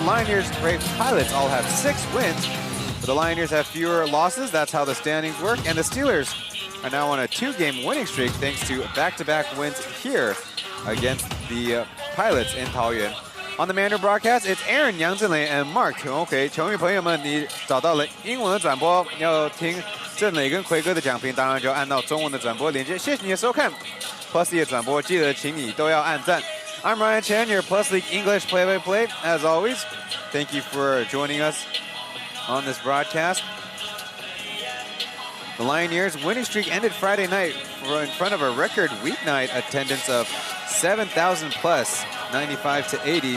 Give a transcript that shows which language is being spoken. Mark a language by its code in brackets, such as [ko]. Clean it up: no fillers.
[en] Lioneers, Braves, Pilots all have 6 wins. But the Lioneers have fewer losses. That's how the standings work. And the Steelers are now on a 2-game winning streak thanks to back-to-back wins here against the Pilots in Taoyuan. On the Mandarin broadcast, it's Aaron, Yang Zhenlei, and Mark. [zh] OK， 球迷朋友们，你找到了英文的转播，要听郑磊跟奎哥的讲评，当然就按到中文的转播连接。谢谢你的收看 Plus League 的转播，记得请你都要按赞。 [en] I'm Ryan Chen, your Plus League English play-by-play. As always, thank you for joining us on this broadcast. The Lioneers' winning streak ended Friday night in front of a record weeknight attendance of 7,000 plus, 95 to 80.